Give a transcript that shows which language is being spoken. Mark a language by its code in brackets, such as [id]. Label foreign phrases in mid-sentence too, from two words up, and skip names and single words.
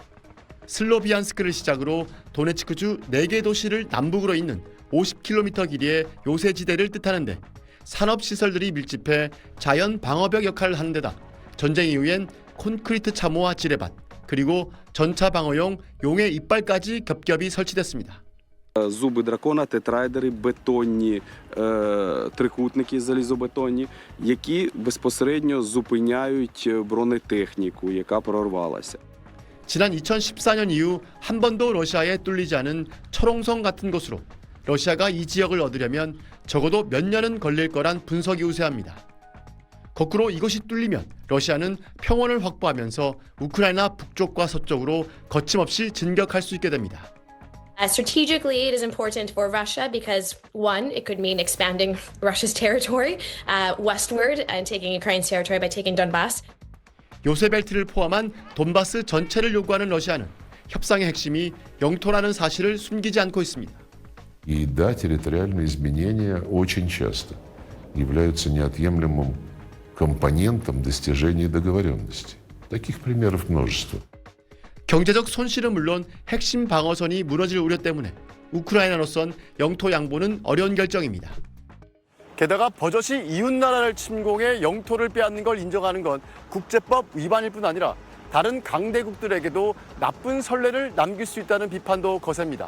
[ko] 슬로비안스크를 시작으로 도네츠크주 4개 도시를 남북으로 잇는 50km 길이의 요새지대를 뜻하는데 산업시설들이 밀집해 자연 방어벽 역할을 하는 데다 전쟁 이후엔 콘크리트 참호와 지뢰밭 그리고 전차 방어용 용의 이빨까지 겹겹이 설치됐습니다. [uk] Зуби дракона, тетрайдери, бетонні трикутники залізобетонні, які безпосередньо зупиняють бронетехніку, яка прорвалася. [ko] 지난 2014년 이후 한 번도 러시아에 뚫리지 않은 철옹성 같은 곳으로 러시아가 이 지역을 얻으려면 적어도 몇 년은 걸릴 거란 분석이 우세합니다. 거꾸로 이것이 뚫리면 러시아는 평원을 확보하면서 우크라이나 북쪽과 서쪽으로 거침없이 진격할 수 있게 됩니다. [en] Strategically, it is important for Russia because, one, it could mean expanding Russia's territory westward and taking Ukraine's territory by taking Donbass. [ko] 요새벨트를 포함한 돈바스 전체를 요구하는 러시아는 협상의 핵심이 영토라는 사실을 숨기지 않고 있습니다. [ru] И да, территориальные изменения очень часто являются неотъемлемым компонентом достижения договоренности. Таких примеров множество. [ko] 경제적 손실은 물론 핵심 방어선이 무너질 우려 때문에 우크라이나로선 영토 양보는 어려운 결정입니다. 게다가 버젓이 이웃 나라를 침공해 영토를 빼앗는 걸 인정하는 건 국제법 위반일 뿐 아니라 다른 강대국들에게도 나쁜 선례를 남길 수 있다는 비판도 거셉니다.